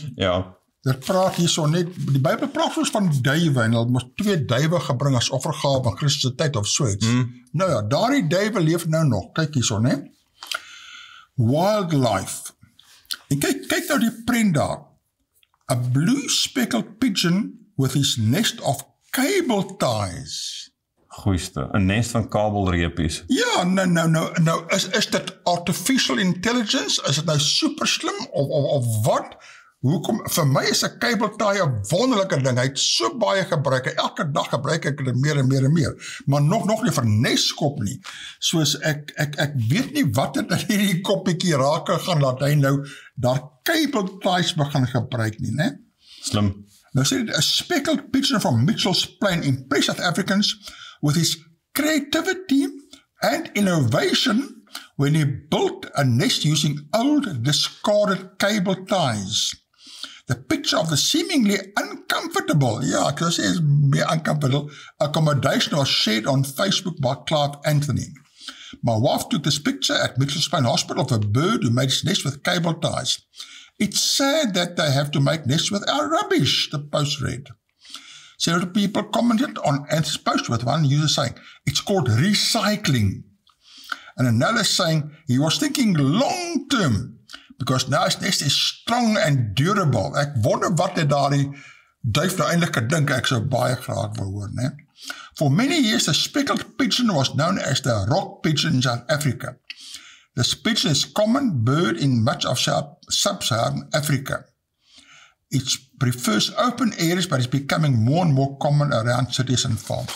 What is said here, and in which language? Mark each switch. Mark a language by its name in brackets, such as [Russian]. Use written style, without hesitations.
[Afrikaans] Ja. Dit praat hier so net, die Bybel praat ons van duiwe, en hulle moes 2 duiwe gebring as offergawe in Christus se tyd of so iets. Nou ja, daardie duiwe leef nou nog, kyk hier so, né? Wildlife. En kyk nou die prent daar. [English] A blue speckled pigeon with his nest of cable ties. [Afrikaans] Goeieste, 'n nest van kabelreepies. Ja, nou, is dit artificial intelligence? Is dit nou super slim, of wat? Hoekom, vir my is 'n cable tie 'n wonderlike ding, hy het so baie gebruik, elke dag gebruik ek dit meer en meer, maar nog nie vir neskop nie, soos ek weet nie wat dit in hierdie koppietjie raak gaan, laat hy nou daar cable ties begin gebruik nie, né? Slim. Nou sê dit, [English] a speckled pigeon from Mitchell's Plain impressed South Africans with his creativity and innovation when he built a nest using old discarded cable ties. The picture of the seemingly uncomfortable, [Afrikaans] ek sal sê is meer uncomfortable, [English] accommodation was shared on Facebook by Clark Anthony. My wife took this picture at Mitchell's Plain Hospital of a bird who made its nest with cable ties. It's sad that they have to make nests with our rubbish, the post read. Several people commented on Anthony's post, with one user saying, it's called recycling. And another saying, he was thinking long term, because now his nest is strong and durable. [Afrikaans] Ek wonder wat het daardie duif nou eintlik gedink, ek sou baie graag wil hoor, né? [English] For many years, the speckled pigeon was known as the rock pigeon in South Africa. This pigeon is a common bird in much of sub-Saharan Africa. It prefers open areas, but it's becoming more and more common around cities and farms.